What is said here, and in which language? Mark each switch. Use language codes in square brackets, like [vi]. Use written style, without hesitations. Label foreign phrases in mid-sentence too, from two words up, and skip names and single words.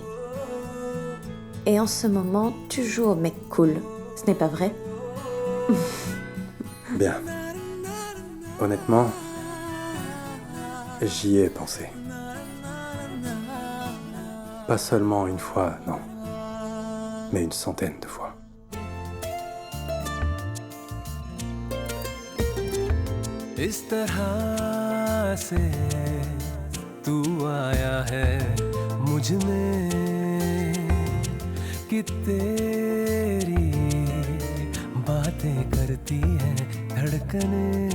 [fr] Et en ce moment, tu joues au mec cool. Ce n'est pas vrai? Bien. Honnêtement, j'y ai pensé. Pas seulement une fois, non. Mais une centaine de fois. [hi] इस तरह से तू आया है मुझ में कि तेरी बातें करती है धड़कने